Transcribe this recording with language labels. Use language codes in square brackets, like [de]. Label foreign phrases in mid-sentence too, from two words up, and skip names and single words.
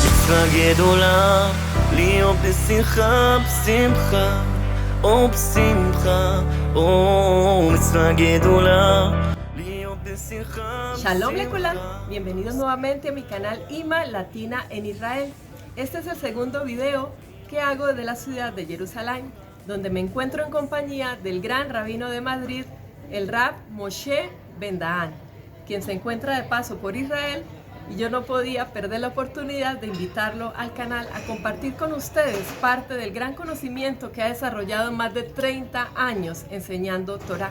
[he] מצווה גדולה, להיות בשמחה, בשמחה, או בשמחה, או מצווה גדולה, להיות בשמחה, שלום לכולם, [es] bienvenidos nuevamente a mi canal IMA Latina en Israel. Este es el segundo video que hago desde la ciudad de Jerusalén, donde me encuentro en compañía del gran rabino de Madrid, el Rab Moshe Ben Dahan, quien se encuentra de paso por Israel, y yo no podía perder la oportunidad de invitarlo al canal a compartir con ustedes parte del gran conocimiento que ha desarrollado en más de 30 años enseñando Torah.